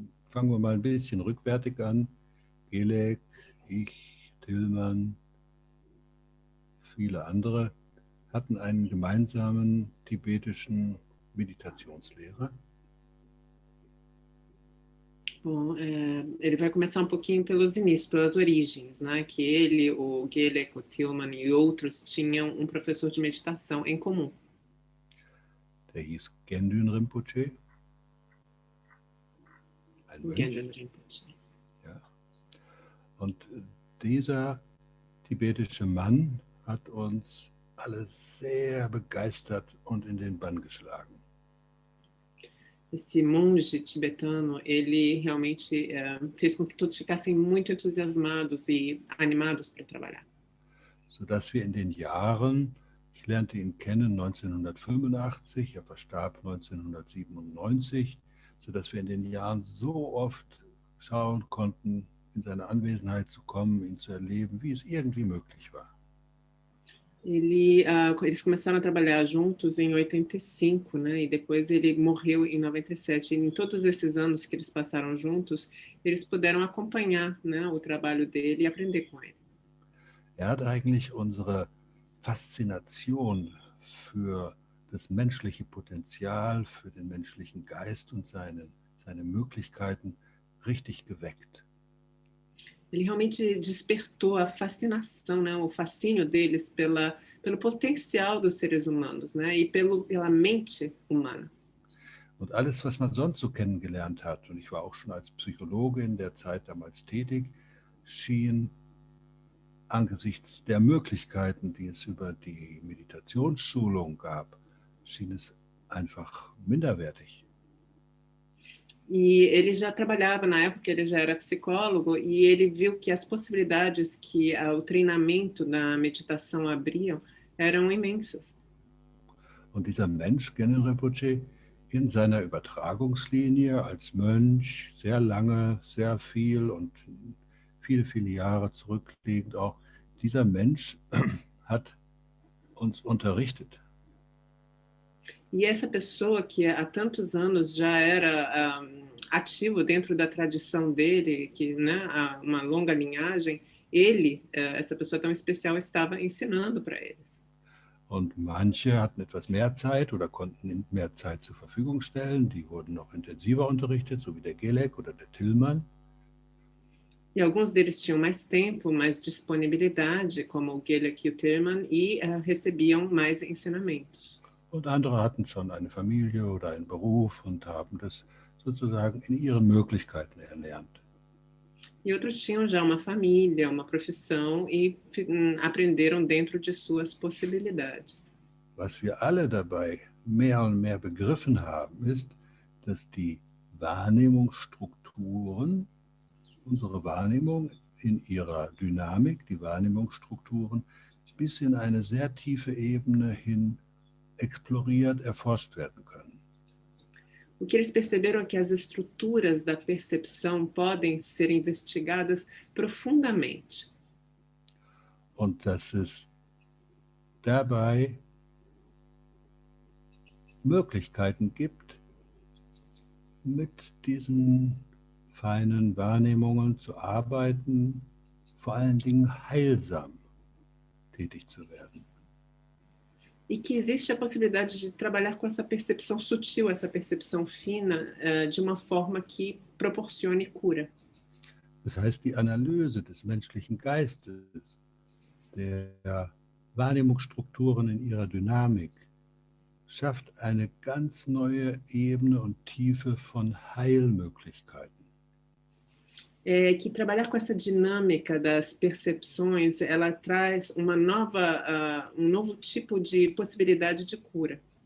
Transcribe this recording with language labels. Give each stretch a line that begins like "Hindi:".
German: Fangen wir mal ein bisschen rückwärtig an. Gelek, ich, Tillmann, viele andere hatten einen gemeinsamen tibetischen Meditationslehrer.
Portuguese: Bom, ele vai começar um pouquinho pelos inícios, pelas origens, né? Que ele, o Gelek, o Tillmann e outros tinham um professor de meditação em comum.
German: Der hieß Gendun Rinpoche. Ein Mönch. Gendun Rinpoche. Ja. Und dieser tibetische Mann hat uns alle sehr begeistert und in den Bann geschlagen.
Portuguese: Esse monge tibetano, ele realmente fez com que todos ficassem muito entusiasmados e animados para trabalhar.
German: Sodass wir in den Jahren, ich lernte ihn kennen 1985, er verstarb 1997, sodass wir in den Jahren so oft schauen konnten, in seine Anwesenheit zu kommen, ihn zu erleben, wie es irgendwie möglich war.
Portuguese: Eles começaram a trabalhar juntos em 85, né? E depois ele morreu em 97. E em todos esses anos que eles passaram juntos, eles puderam acompanhar, né, o trabalho dele e aprender com ele.
German: Hat eigentlich unsere Faszination für das menschliche Potenzial, für den menschlichen Geist und seine Möglichkeiten richtig geweckt.
Portuguese: Ele realmente despertou a fascinação, né, o fascínio deles pelo potencial dos seres humanos, né, e pela mente humana.
German: Und alles, was man sonst so kennengelernt hat, und ich war auch schon als Psychologe in der Zeit damals tätig, schien angesichts der Möglichkeiten, die es über die Meditationsschulung gab, schien es einfach minderwertig.
Portuguese: E ele já trabalhava, na época ele já era psicólogo, e ele viu que as possibilidades que o treinamento da meditação abriam eram imensas.
German: Und dieser Mensch, Gendun Rinpoche, in seiner Übertragungslinie als Mönch, sehr lange, sehr viel und viele, viele Jahre zurückliegend auch, dieser Mensch hat uns unterrichtet.
Portuguese: E essa pessoa que há tantos anos já era ativo dentro da tradição dele, que, né, há uma longa linhagem, essa pessoa tão especial, estava ensinando para eles.
German: Und manche hatten etwas mehr Zeit oder konnten mehr Zeit zur Verfügung stellen. Die wurden noch intensiver unterrichtet, so wie der Gelek oder der Tillmann.
Portuguese: E alguns deles tinham mais tempo, mais disponibilidade, como o Gehlek e o Thälmann, e recebiam mais ensinamentos.
German: Und andere hatten schon eine Familie oder einen Beruf und haben das sozusagen in ihren Möglichkeiten erlernt.
Portuguese: E outros tinham já uma família, uma profissão e aprenderam dentro de suas possibilidades.
German: Was wir alle dabei mehr und mehr begriffen haben, ist, dass die Wahrnehmungsstrukturen, unsere Wahrnehmung in ihrer Dynamik, die Wahrnehmungsstrukturen bis in eine sehr tiefe Ebene hin exploriert, erforscht werden können.
Portuguese: O que eles perceberam é que as estruturas da percepção podem ser investigadas profundamente.
German: Und dass es dabei Möglichkeiten gibt, mit diesen feinen Wahrnehmungen zu arbeiten, vor allen Dingen heilsam tätig zu werden.
Portuguese: E que existe a possibilidade de trabalhar com essa percepção sutil, essa percepção fina, de uma forma que proporcione cura.
German: Das heißt, die Analyse des menschlichen Geistes, der Wahrnehmungsstrukturen in ihrer Dynamik, schafft eine ganz neue Ebene und Tiefe von Heilmöglichkeiten.
Portuguese: Que trabalhar com essa dinâmica das percepções, ela traz um novo tipo de possibilidade de cura.